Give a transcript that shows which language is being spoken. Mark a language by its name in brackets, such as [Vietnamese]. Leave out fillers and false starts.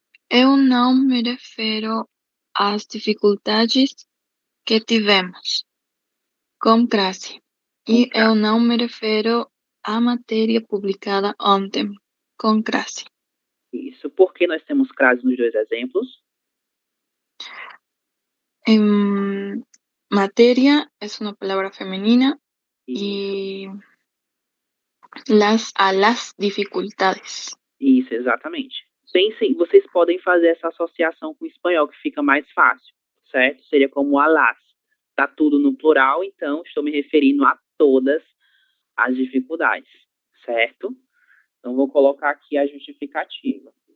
[Portuguese] Eu não me refiro às dificuldades que tivemos com crase. E eu não me refiro à matéria publicada ontem com crase. Isso, porque nós temos crase nos dois exemplos. [Spanish] Materia es una palabra femenina y a las dificultades. [Portuguese] Isso, exatamente. Vocês podem fazer essa associação com o espanhol, que fica mais fácil, certo? Seria como a las. Tá tudo no plural, então estou me referindo a todas as dificuldades, certo? Então vou colocar aqui a justificativa.